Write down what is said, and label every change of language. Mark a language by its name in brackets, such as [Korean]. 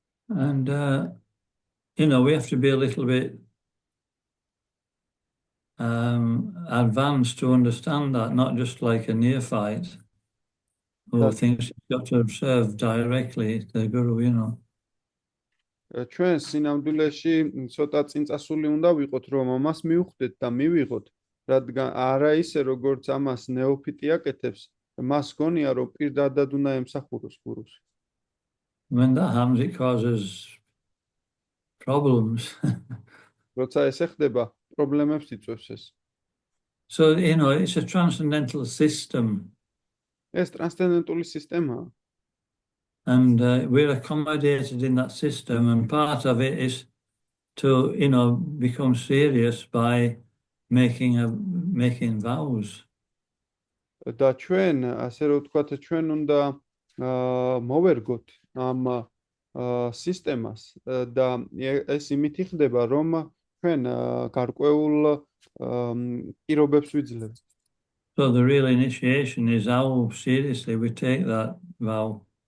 [English] And we have to be a little bit advanced to understand that, not just like a neophyte who thinks he's got to observe directly the Guru, [Georgian] ჩვენ სინამდვილეში ცოტა წინწასული უნდა ვიყოთ, რომ ამას მივხვდეთ და მივიღოთ, რადგან არა ისე როგორც ამას ნეოფიტი აკეთებს, მას გონია რომ პირდადად უნდა ემსახუროს გურუს. [English] When that happens, it causes problems. [Georgian] როცა ესე ხდება, პრობლემებს იწვევს ეს. [English] So, it's a transcendental system. [Georgian] ეს ტრანსცენდენტული სისტემაა. [English] And we're accommodated in that system, and part of it is to, become serious by making vows. [Georgian] და ჩვენ, ასე რომ ვთქვათ, ჩვენ უნდა მოვერგოთ ამ სისტემას და ეს იმით ხდება, რომ ჩვენ გარკვეულ პირობებს ვიძლევთ. [English] So the real initiation is how seriously we take that vow.